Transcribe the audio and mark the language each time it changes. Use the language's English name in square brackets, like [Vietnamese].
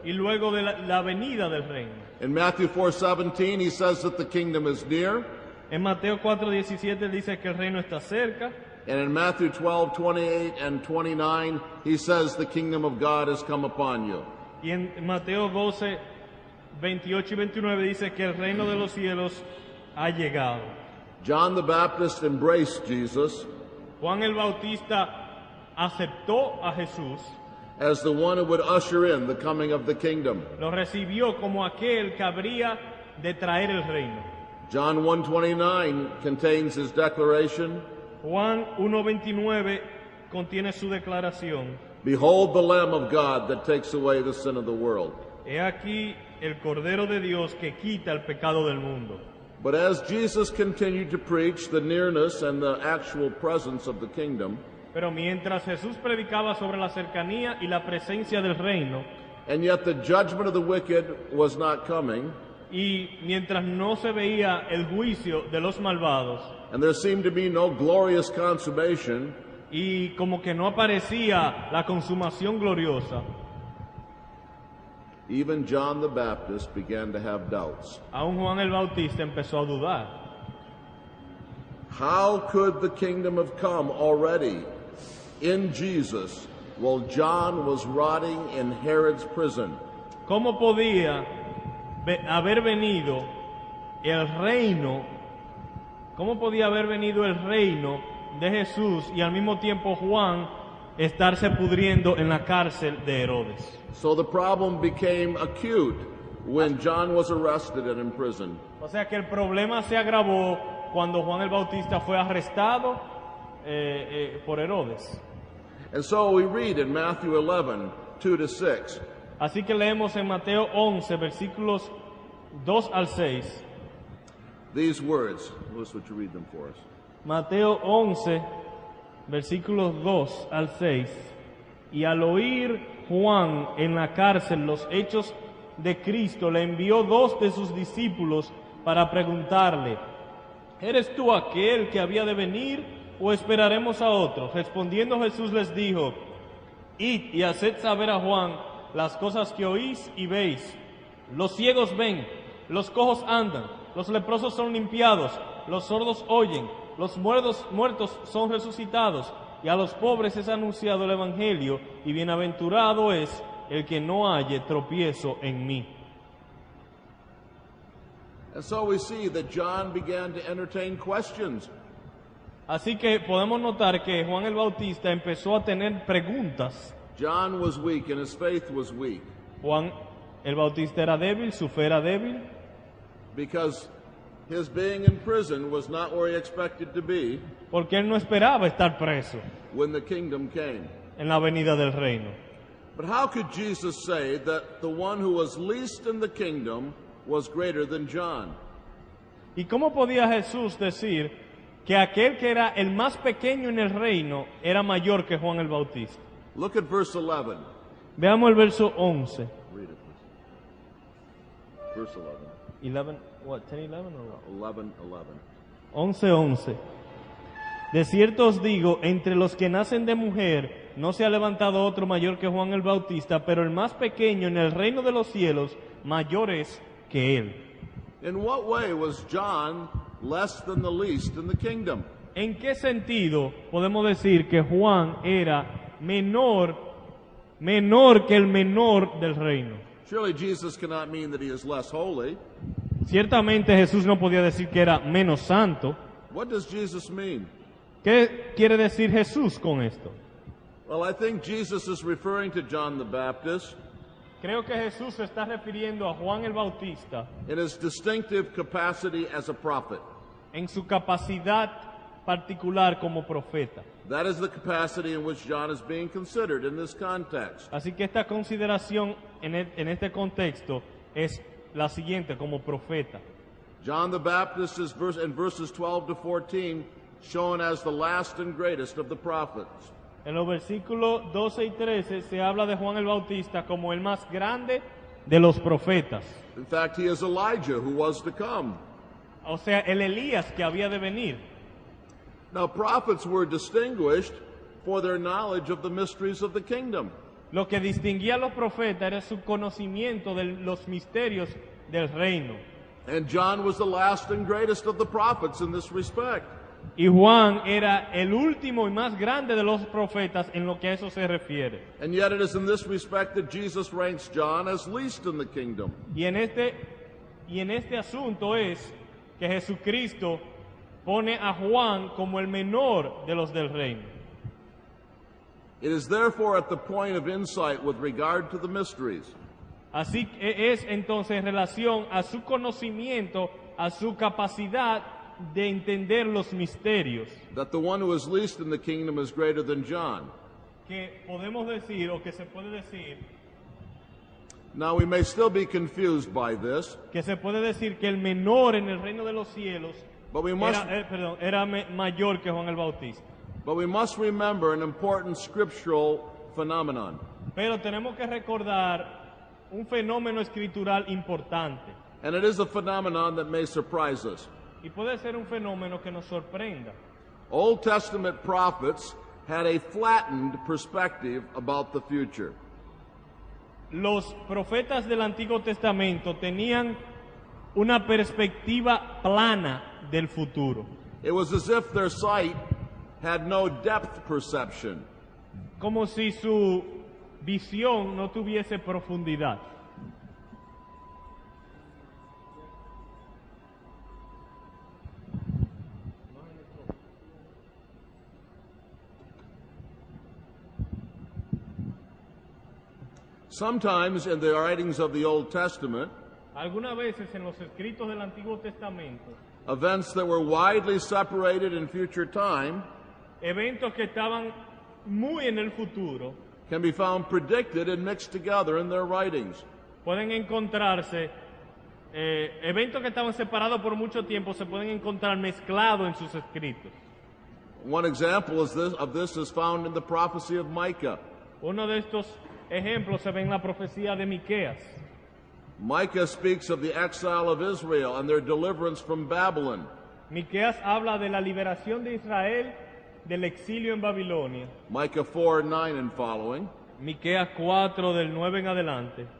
[Spanish] y luego de la venida del reino. [English] In Matthew 4:17, he says that the kingdom is near, [Spanish] En Mateo 4:17 dice que el reino está cerca, [English] and in Matthew 12:28 and 29, he says the kingdom of God has come upon you. [Spanish] y en Mateo 12, 28 y 29 dice que el reino de los cielos ha llegado. [English] John the Baptist embraced Jesus [Spanish] Juan el Bautista aceptó a Jesús, [English] as the one who would usher in the coming of the kingdom. [Spanish] lo recibió como aquel que habría de traer el reino. [English] John 1:29 contains his declaration, [Spanish] Juan 1:29 contiene su declaración: [English] "Behold the Lamb of God that takes away the sin of the world." [Spanish] He aquí el Cordero de Dios que quita el pecado del mundo. [English] But as Jesus continued to preach the nearness and the actual presence of the kingdom, [Spanish] Pero mientras Jesús predicaba sobre la cercanía y la presencia del reino, [English] and yet the judgment of the wicked was not coming, [Spanish] y mientras no se veía el juicio de los malvados, [English] and there seemed to be no glorious consummation, [Spanish] y como que no aparecía la consumación gloriosa, [English] even John the Baptist began to have doubts. [Spanish] aún Juan el Bautista empezó a dudar. [English] How could the kingdom have come already in Jesus while John was rotting in Herod's prison? [Spanish] ¿Cómo podía haber venido el reino? ¿Cómo podía haber venido el reino de Jesús y al mismo tiempo Juan estarse pudriendo en la cárcel de Herodes? [English] So the problem became acute when John was arrested and imprisoned. [Spanish] O sea que el problema se agravó cuando Juan el Bautista fue arrestado por Herodes. [English] And so we read in Matthew 11:2-6, [Spanish] Así que leemos en Mateo 11, versículos 2 al 6. [English] these words. Louis, would you read them for us? [Spanish] Mateo 11, versículos 2 al 6. Y al oír Juan en la cárcel los hechos de Cristo, le envió 2 de sus discípulos para preguntarle: ¿eres tú aquel que había de venir o esperaremos a otro? Respondiendo Jesús les dijo: id y haced saber a Juan las cosas que oís y veis. Los ciegos ven, los cojos andan, los leprosos son limpiados, los sordos oyen, los muertos son resucitados, y a los pobres es anunciado el Evangelio, y bienaventurado es el que no halle tropiezo en mí. [English] And so we see that John began to entertain questions. [Spanish] Así que podemos notar que Juan el Bautista empezó a tener preguntas. [English] John was weak and his faith was weak [Spanish] Juan el Bautista era débil, su fe era débil, [English] because his being in prison was not where he expected to be [Spanish] porque él no esperaba estar preso [English] when the kingdom came. [Spanish] en la venida del reino. [English] But how could Jesus say that the one who was least in the kingdom was greater than John? [Spanish] ¿Y cómo podía Jesús decir que aquel que era el más pequeño en el reino era mayor que Juan el Bautista? [English] Look at verse 11. [Spanish] Veamos el verso 11. [English] Read it, please. Verse 11. 11, what, 10, 11 or what? 11:11. 11:11. [Spanish] De cierto os digo, entre los que nacen de mujer no se ha levantado otro mayor que Juan el Bautista, pero el más pequeño en el reino de los cielos mayor es que él. [English] In what way was John less than the least in the kingdom? [Spanish] ¿En qué sentido podemos decir que Juan era menor que el menor del reino? [English] Surely Jesus cannot mean that he is less holy. [Spanish] Ciertamente Jesús no podía decir que era menos santo. [English] What does Jesus mean? [Spanish] ¿Qué quiere decir Jesús con esto? [English] Well, I think Jesus is referring to John the Baptist [Spanish] Creo que Jesús se está refiriendo a Juan el Bautista [English] in his distinctive capacity as a prophet. [Spanish] en su capacidad particular como profeta. [English] That is the capacity in which John is being considered in this context. [Spanish] Así que esta consideración en este contexto es la siguiente: como profeta. [English] John the Baptist is in verses 12-14 shown as the last and greatest of the prophets. [Spanish] En los versículos 12 y 13 se habla de Juan el Bautista como el más grande de los profetas. [English] In fact, he is Elijah who was to come. [Spanish] O sea, el Elías que había de venir. [English] Now, prophets were distinguished for their knowledge of the mysteries of the kingdom. [Spanish] Lo que distinguía a los profetas era su conocimiento de los misterios del reino. [English] And John was the last and greatest of the prophets in this respect. [Spanish] Y Juan era el último y más grande de los profetas en lo que a eso se refiere. [English] And yet it is in this respect that Jesus ranks John as least in the kingdom. [Spanish] Y en este asunto es que Jesucristo pone a Juan como el menor de los del reino. [English] It is therefore at the point of insight with regard to the mysteries [Spanish] Así que es entonces en relación a su conocimiento, a su capacidad de entender los misterios, [English] that the one who is least in the kingdom is greater than John. [Spanish] que podemos decir o que se puede decir [English] Now we may still be confused by this, [Spanish] que el menor en el reino de los cielos [English] but we must [Spanish] era mayor que Juan el Bautista. [English] remember an important scriptural phenomenon. [Spanish] Pero tenemos que recordar un fenómeno escritural importante. [English] And it is a phenomenon that may surprise us. [Spanish] Y puede ser un fenómeno que nos sorprenda. [English] Old Testament prophets had a flattened perspective about the future. [Spanish] Los profetas del Antiguo Testamento tenían una perspectiva plana del futuro. [English] It was as if their sight had no depth perception. [Spanish] Como si su visión no tuviese profundidad. [English] Sometimes in the writings of the Old Testament, [Spanish] Algunas veces en los escritos del Antiguo Testamento, [English] events that were widely separated in future time [Spanish] eventos que estaban muy en el futuro, [English] can be found predicted and mixed together in their writings. [Spanish] pueden encontrarse, eventos que estaban separados por mucho tiempo se pueden encontrar mezclados en sus escritos. [English] One example of this is found in the prophecy of Micah. [Spanish] Uno de estos ejemplos se ve en la profecía de Miqueas. [English] Micah speaks of the exile of Israel and their deliverance from Babylon. [Spanish] Miqueas habla de la liberación de Israel del exilio en Babilonia. [English] Micah 4:9 and following. [Spanish] Miqueas 4 del 9 en adelante.